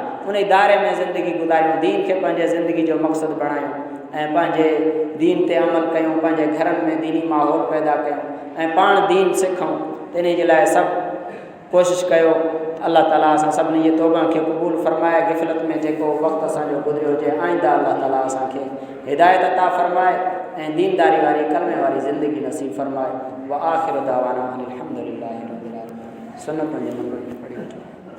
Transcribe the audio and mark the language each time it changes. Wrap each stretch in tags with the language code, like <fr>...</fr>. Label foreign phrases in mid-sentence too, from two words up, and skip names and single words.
<sd>उन दायरे में ज़िंदगी गुज़ारियूं, दीन खे पंहिंजे ज़िंदगी जो मक़सदु बणायूं ऐं पंहिंजे दीन ते अमल कयूं, पंहिंजे घरनि में दीनी माहौल पैदा कयूं ऐं पाण दीन सिखूं। त इन जे लाइ सभु कोशिशि कयो। अलाह ताला असां सभिनी जे तौबा खे क़बूल फरमाए। गिफ़लत में जेको वक़्तु असांजो गुज़रियो हुजे, आईंदा अलाह ताला असांखे हिदायत अता फरमाए ऐं दीनदारी वारी कलमे वारी ज़िंदगी नसीब फरमाए।</sd> <ar>وآخر دعوانا أن الحمد لله رب العالمين.</ar> <sd>सुन्नत जे नंबर पढ़ी</sd>